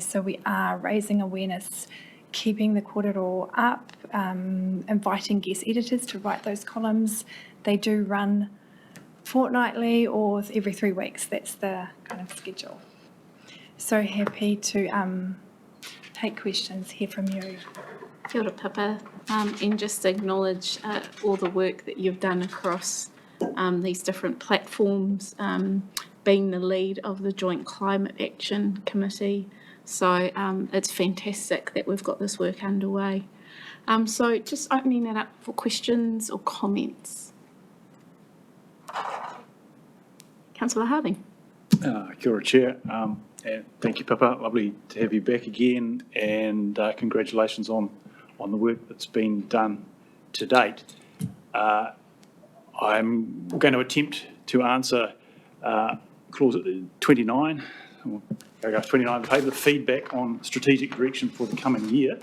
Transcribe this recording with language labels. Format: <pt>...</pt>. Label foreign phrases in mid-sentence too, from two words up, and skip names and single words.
<en>So we are raising awareness, keeping the kōrero up, inviting guest editors to write those columns. They do run fortnightly or every 3 weeks. That's the kind of schedule. So happy to take questions, hear from you.</en> <mi>Kia ora,</mi> <en>Pippa, and just acknowledge all the work that you've done across these different platforms, being the lead of the Joint Climate Action Committee. So it's fantastic that we've got this work underway. So just opening that up for questions or comments. Councillor Harding.</en> <mi>Kia ora,</mi> <en>Chair. And thank you, Pippa. Lovely to have you back again, and congratulations on the work that's been done to date. I'm going to attempt to answer clause 29, or paragraph 29 of the paper, the feedback on strategic direction for the coming year.</en>